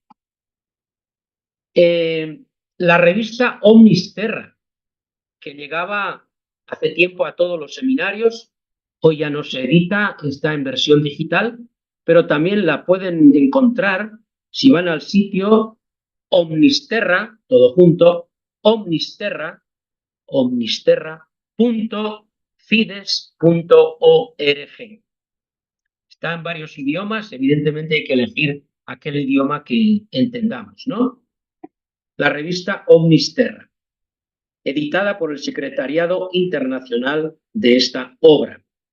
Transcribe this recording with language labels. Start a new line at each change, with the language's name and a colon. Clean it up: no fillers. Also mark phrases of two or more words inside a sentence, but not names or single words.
Spanish: La revista Omnis Terra, que llegaba hace tiempo a todos los seminarios, hoy ya no se edita, está en versión digital, pero también la pueden encontrar si van al sitio Omnisterra, todo junto, omnisterra.fides.org. Está en varios idiomas, evidentemente hay que elegir aquel idioma que entendamos, ¿no? La revista Omnisterra, editada por el Secretariado Internacional de esta obra.